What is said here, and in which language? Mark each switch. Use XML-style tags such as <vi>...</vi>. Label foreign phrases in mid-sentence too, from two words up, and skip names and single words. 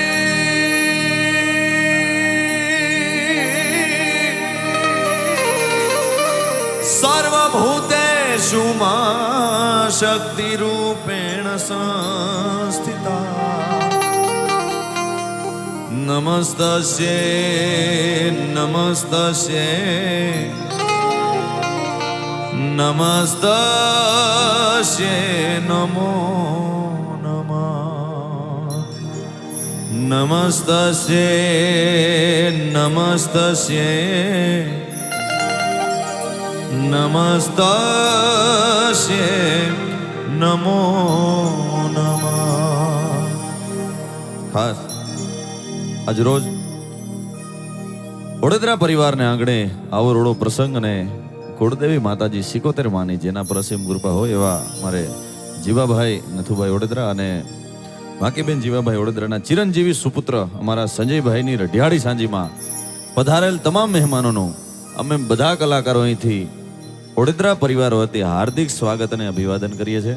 <sa>सर्वभूतेषु मां शक्ति रूपेण संस्थिता नमस्तस्यै नमस्तस्यै नमस्तस्यै नमो नमः नमस्तस्यै नमस्तस्यै नमस्तस्यै नमो नमः</sa> <gu>ખાસ આજ રોજ વડોદરા પરિવારને આંગણે આવો રોડો પ્રસંગ અને કુળદેવી માતાજી 71 માની જેના પર અસીમ કૃપા હોય એવા મારે જીવાભાઈ નથુભાઈ વડોદરા અને વાંકીબેન જીવાભાઈ વડોદરાના ચિરંજીવી સુપુત્ર અમારા સંજયભાઈની રઢિયાળી સાંજીમાં પધારેલ તમામ મહેમાનોનું અમે બધા કલાકારો અહીંથી વડોદરા પરિવાર વતી હાર્દિક સ્વાગત અને અભિવાદન કરીએ છીએ.</gu>